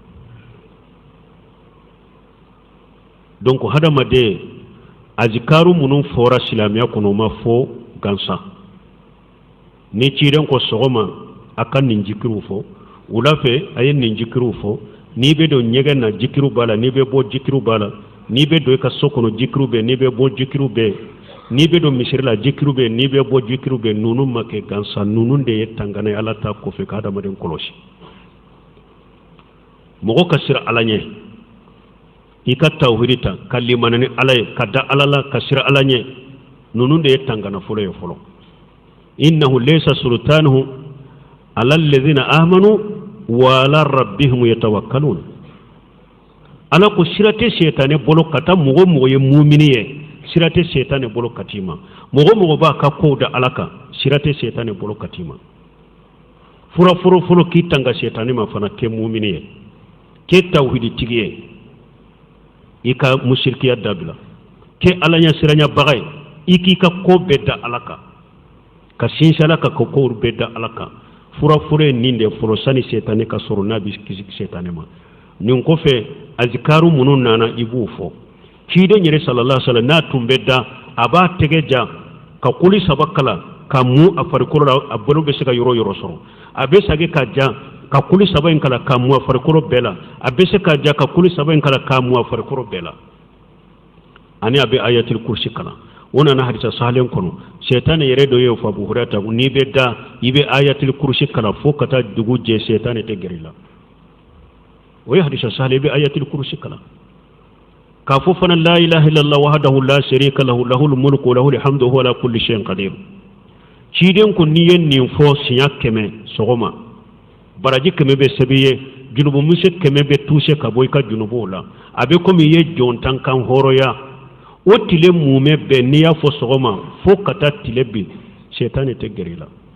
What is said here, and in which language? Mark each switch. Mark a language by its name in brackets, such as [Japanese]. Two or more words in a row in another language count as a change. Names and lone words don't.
[Bambara] donc hadamaden azikaru minnu fɔra silamɛya kɔnɔ o ma fɔ gansan ni cilen ko sɔgɔma a ka nin jikiriw fɔ wula fɛ a ye nin jikiriw fɔ n'i bɛ don ɲɛgɛn na jikiriw b'a la n'i bɛ bɔ jikiriw b'a la n'i bɛ don i ka so kɔnɔ jikiriw bɛ n'i bɛ bɔ jikiriw bɛ n'i bɛ don misiri la jikiriw bɛ n'i bɛ bɔ jikiriw bɛ ninnu ma kɛ gansan ninnu de ye tangana ye ala ta kɔfɛ ka hadamaden kɔlɔsi mɔgɔ ka sira ala ɲɛ i ka tawhidi ta ka limana ni ala ye ka da ala la ka sira ala ɲɛ ninnu de ye tangana fɔlɔ ye fɔlɔ [Arabic] إنه ليس سلطانه على الذين آمنوا وعلى ربهم يتوكلون [Bambara] ala ko sira tɛ sɛtanɛ bolo ka taa mɔgɔ mɔgɔ ye mumini ye sira tɛ sɛtanɛ bolo ka t'i ma mɔgɔ mɔgɔ b'a ka kow da ala kan sira tɛ sɛtanɛ bolo ka t'i ma fura fɔlɔ k'i tanga sɛtanɛ ma fana kɛ mumini ye kɛ tawhidi tigi ye i ka mushrikiya dabila kɛ ala ɲɛ siranya baga ye i k'i ka ko bɛɛ da ala kan ka sinsin ala kan ka kow bɛɛ da ala kan fura ye nin de fɔlɔ sani sɛtanɛ ka sɔrɔ n'a bɛ kisi sɛtanɛ ma nin kɔfɛ azikaru minnu nana i b'u fɔ ciden yɛrɛ [Arabic] صلى الله عليه وسلم [Bambara] n'a tun bɛ da a b'a tɛgɛ ja ka koli saba kala ka mu a farikolo la a bolo bɛ se ka yɔrɔ yɔrɔ sɔrɔ a bɛ sage ka ja ka koli saba in kala ka mu a farikolo bɛɛ la a bɛ se ka ja ka koli saba in kala ka mu a farikolo bɛɛ la ani a bɛ ayatul kursi kala o nana hadisa sahalen kɔnɔ sɛtanɛ yɛrɛ dɔ y'o fɔ Abu Hurayra n'i bɛ da i bɛ ayatul kursi kala fo ka taa dugu jɛ sɛtanɛ tɛ gɛrɛ i la o ye hadisa sahalen i bɛ ayatul kursi kala k'a fɔ fana [Arabic] لا إله إلا الله وحده لا شريك له له الملك وله الحمد وهو على كل شيء قدير [Bambara] ciden ko n'i ye nin fɔ siɲɛ 100 sɔgɔma baraji 100 bɛ sɛbɛn ye junubu mise 100 bɛ touché ka bɔ i ka junubuw la a bɛ komi i ye jɔntan kan hɔrɔnya o tile mumɛ bɛɛ n'i y'a fɔ sɔgɔma fo ka taa tile bin sɛtanɛ tɛ gɛrɛ i la